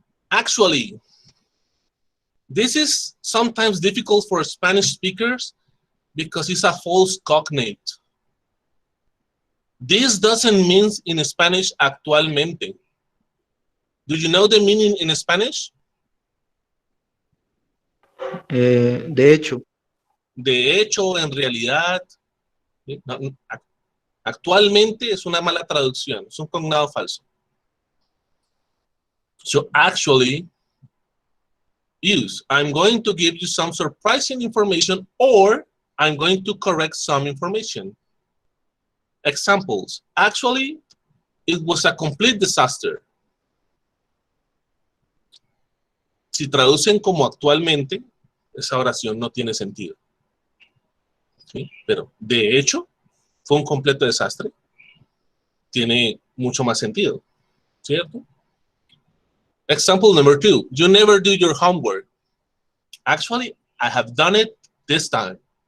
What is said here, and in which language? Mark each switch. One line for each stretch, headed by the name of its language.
English: Actually, this is sometimes difficult for Spanish speakers Because it's a false cognate. This doesn't mean in Spanish actualmente. Do you know the meaning in Spanish?
Spanish: De hecho, De hecho, en realidad, no, actualmente es una mala traducción, es un cognado falso.
English: So actually, use, I'm going to give you some surprising information, or I'm going to correct some information. Examples. Actually, it was a complete disaster.
Spanish: Si traducen como actualmente, esa oración no tiene sentido. ¿Sí? Pero de hecho, fue un completo desastre. Tiene mucho más sentido, ¿cierto?
English: Example number 2. You never do your homework. Actually, I have done it this time.